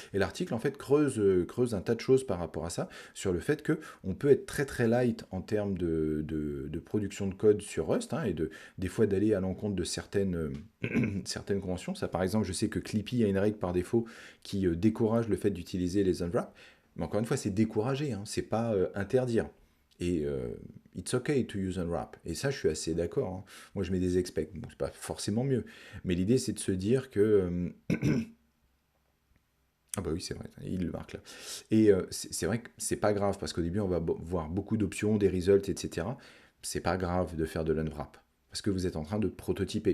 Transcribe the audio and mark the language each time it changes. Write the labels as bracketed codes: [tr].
[fr] Et l'article, en fait, creuse un tas de choses par rapport à ça, sur le fait que on peut être très très light en termes de production de code sur Rust, et des fois d'aller à l'encontre de certaines conventions. Ça, par exemple, je sais que Clippy a une règle par défaut qui décourage le fait d'utiliser les unwraps. Mais encore une fois, c'est décourager, c'est pas interdire. [en] Et it's okay to use unwrap. [fr] Et ça, je suis assez d'accord, hein. Moi, je mets des expecs. Bon, c'est pas forcément mieux. Mais l'idée, c'est de se dire que. Ah bah oui, c'est vrai, il le marque là. Et c'est vrai que c'est pas grave, parce qu'au début, on va voir beaucoup d'options, des results, etc. C'est pas grave de faire de l'unwrap. Parce que vous êtes en train de prototyper.